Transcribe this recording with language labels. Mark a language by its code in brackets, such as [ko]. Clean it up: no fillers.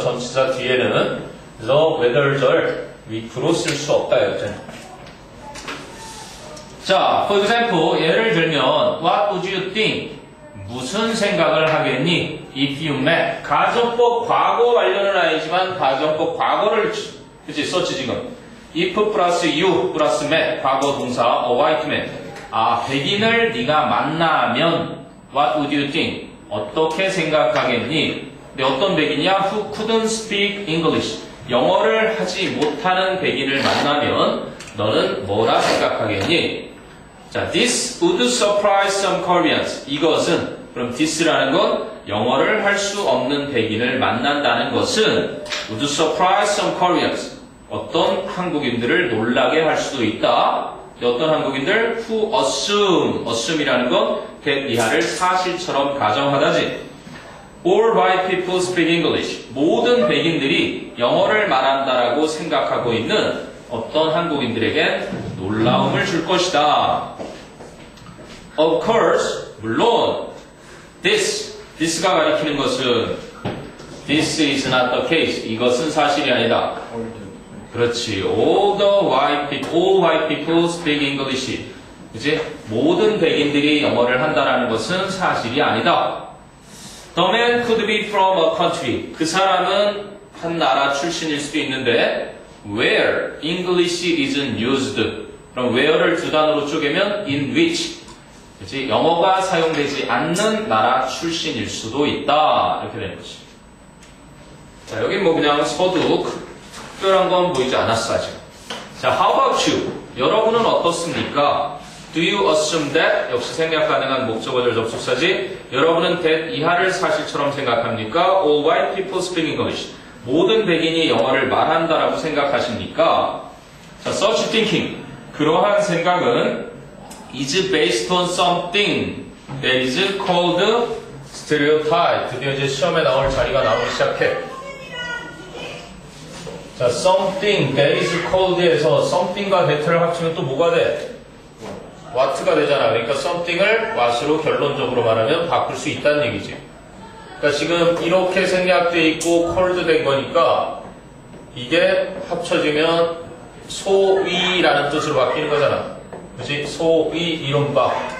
[ko] 전치사 뒤에는. 그래서 whether를 if로 쓸 수 없다. 여튼. [en] 자, for example, [ko] 예를 들면 [en] what would you think? [ko] 무슨 생각을 하겠니? [en] If you met. [ko] 가정법 과거 완료는 아니지만 가정법 과거를 그치 썼지 지금. [en] if 플러스 you 플러스 met 과거 동사 a white man. [ko] 백인을 네가 만나면 [en] what would you think? [ko] 어떻게 생각하겠니? 근데 어떤 백인이야? [en] Who couldn't speak English. [ko] 영어를 하지 못하는 백인을 만나면 너는 뭐라 생각하겠니? [en] 자, this would surprise some Koreans. [ko] 이것은, 그럼 this라는 건 영어를 할 수 없는 백인을 만난다는 것은 [en] would surprise some Koreans. [ko] 어떤 한국인들을 놀라게 할 수도 있다. 어떤 한국인들 who assume이라는 건 that 이하를 사실처럼 가정하다지. [en] All white people speak English. [ko] 모든 백인들이 영어를 말한다라고 생각하고 있는 어떤 한국인들에겐 놀라움을 줄 것이다. [en] Of course, [ko] 물론 [en] this가 가리키는 것은 this is not the case. [ko] 이것은 사실이 아니다. 그렇지. [en] All white people speak English. [ko] 그치? 모든 백인들이 영어를 한다라는 것은 사실이 아니다. [en] The man could be from a country. [ko] 그 사람은 한 나라 출신일 수도 있는데 [en] where English isn't used. [ko] 그럼 where를 두 단어로 쪼개면 in which. 그치? 영어가 사용되지 않는 나라 출신일 수도 있다. 이렇게 되는 거지. 자, 여기 뭐 그냥 서도 특별한 건 보이지 않았어, 아직. [en] 자, how about you? [ko] 여러분은 어떻습니까? [en] Do you assume that? [ko] 역시 생략 가능한 목적어절 접속사지. 여러분은 that 이하를 사실처럼 생각합니까? [en] All white people speak English. [ko] 모든 백인이 영어를 말한다라고 생각하십니까? 자, [en] such thinking. [ko] 그러한 생각은 [en] is based on something that is called stereotype. [ko] 드디어 이제 시험에 나올 자리가 나오기 시작해. 자, something that is called에서 something과 that를 합치면 또 뭐가 돼? what가 되잖아. 그러니까 something을 what으로 결론적으로 말하면 바꿀 수 있다는 얘기지. 그러니까 지금 이렇게 생략돼 있고 called 된 거니까 이게 합쳐지면 소위라는 뜻으로 바뀌는 거잖아. 그치? 소위 이른바.